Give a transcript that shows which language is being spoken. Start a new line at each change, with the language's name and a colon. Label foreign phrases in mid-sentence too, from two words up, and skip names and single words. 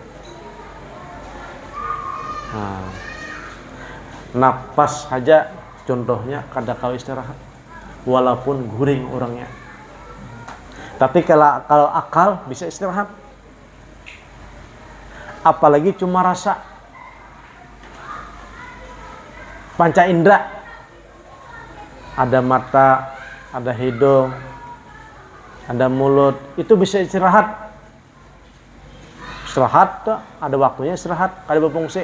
Banjar: Nah, napas saja contohnya kada kawa istirahat, walaupun guring orangnya.
Indonesian: Tapi kalau akal bisa istirahat, apalagi cuma rasa. Panca indera, ada mata, ada hidung, ada mulut, itu bisa istirahat.
Banjar: Istirahat, ada waktunya istirahat, kada berfungsi.